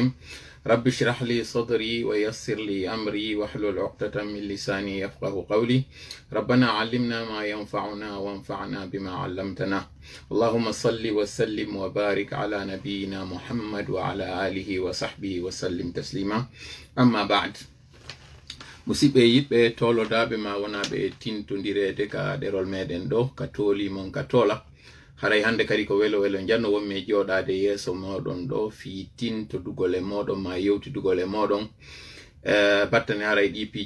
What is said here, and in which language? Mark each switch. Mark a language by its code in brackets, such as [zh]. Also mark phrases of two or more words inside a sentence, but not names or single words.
[ar] رب اشرح لي صدري ويسر لي أمري واحلل عقدة من لساني يفقه قولي. ربنا علمنا ما ينفعنا وانفعنا بما علمتنا. اللهم صل وسلم وبارك على نبينا محمد وعلى آله وصحبه وسلم تسليما. أما بعد. [ff] musidɓe yiɓɓe tolodaɓe ma wonaɓe tintodirede ka ɗerol meɗen ɗo ka tooli mon ka tola haray hande kadi ko welo janno wonmi joɗade yeeso moɗon ɗo fi tintodugol e moɗon ma yewtidugol e moɗon battane haray ɗi piiji